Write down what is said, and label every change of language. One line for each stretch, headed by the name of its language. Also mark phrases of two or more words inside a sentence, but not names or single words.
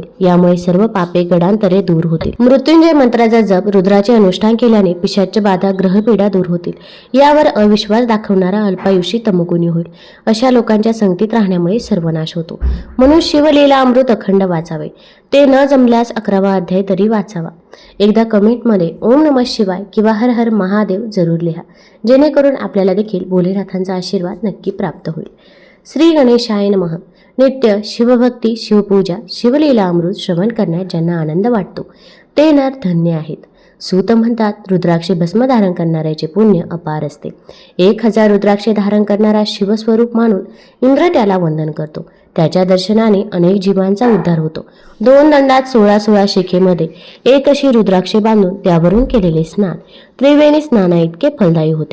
Marathi: यामुळे सर्व पापे गडांतरे दूर होतील. मृत्युंजय मंत्राचा जप, रुद्राचे अनुष्ठान केल्याने पिशाच्य बाधा, ग्रहपीडा दूर होतील. यावर अविश्वास दाखवणारा अल्पायुषी तमोगुणी होईल. अशा लोकांच्या संगतीत राहण्यामुळे सर्वनाश होतो. म्हणून शिवलीला अमृत अखंड वाचावे. ते न जमल्यास 11वा अध्याय तरी वाचावा. एकदा कमेंटमध्ये
Sanskrit: ओम नमः शिवाय
Marathi: किंवा
Sanskrit: हर हर महादेव
Marathi: जरूर लिहा, जेणेकरून आपल्याला देखील भोलेनाथांचा आशीर्वाद नक्की प्राप्त होईल.
Sanskrit: श्री गणेशाय नमः.
Marathi: नित्य शिवभक्ती, शिवपूजा, शिवलीला अमृत श्रवण करण्यात ज्यांना आनंद वाटतो ते नर धन्य आहेत. सूत म्हणतात, रुद्राक्षे भस्म धारण करणाऱ्याचे पुण्य अपार असते. 1000 रुद्राक्षे धारण करणारा शिवस्वरूप मानून इंद्र त्याला वंदन करतो. त्याच्या दर्शनाने अनेक जीवांचा उद्धार होतो. 2 दंडात 16 शिखेमध्ये एक अशी रुद्राक्षे बांधून त्यावरून केलेले स्नान त्रिवेणी स्नाना इतके फलदायी होते.